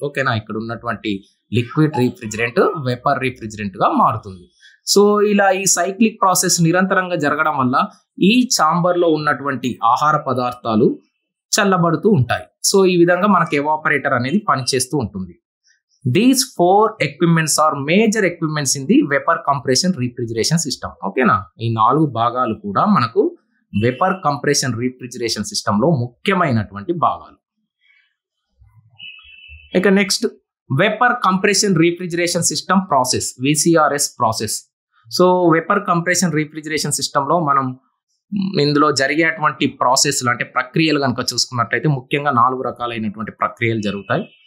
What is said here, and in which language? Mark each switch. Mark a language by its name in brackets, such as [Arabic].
[Telugu] ఓకేనా, ఇక్కడ ఉన్నటువంటి లిక్విడ్ రిఫ్రిజిరెంట్ వేపర్ రిఫ్రిజిరెంట్ గా మారుతుంది. సో ఇలా ఈ సైక్లిక్ ప్రాసెస్ నిరంతరంగా జరగడం వల్ల ఈ ఛాంబర్ లో ఉన్నటువంటి ఆహార పదార్థాలు చల్లబడుతూ ఉంటాయి. సో ఈ విధంగా మనకు ఎవాపరేటర్ అనేది పనిచేస్తూ ఉంటుంది. [English] These 4 equipments are major equipments in the vapor compression refrigeration system. [Telugu] ఓకేనా, ఈ 4 భాగాలు కూడా మనకు వేపర్ కంప్రెషన్ రీఫ్రిజిరేషన్ సిస్టమ్ లో ముఖ్యమైనటువంటి భాగాలు. ఇక next vapour compression రీఫ్రిజిరేషన్ system process, VCRS process. So vapour compression రీఫ్రిజిరేషన్ system లో మనం ఇందులో జరిగేటువంటి ప్రాసెస్లు అంటే ప్రక్రియలు కనుక చూసుకున్నట్లయితే ముఖ్యంగా 4 రకాలైనటువంటి ప్రక్రియలు జరుగుతాయి.